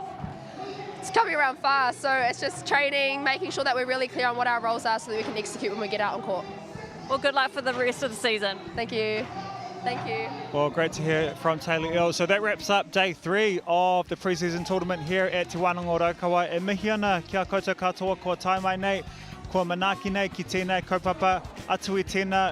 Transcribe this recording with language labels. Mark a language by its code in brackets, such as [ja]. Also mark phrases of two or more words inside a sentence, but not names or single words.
[en] It's coming around fast, so it's just training, making sure that we're really clear on what our roles are so that we can execute when we get out on court. Well, good luck for the rest of the season. Thank you. Thank you. Well, great to hear from Taylor Earl. So that wraps up day 3 of the pre-season tournament here at Te Wānanga Raukawa. [mi] E mihi ana kia koutou katoa ko tai mai nei, ko manaaki nei ki tēnei kaupapa atu I tēnā.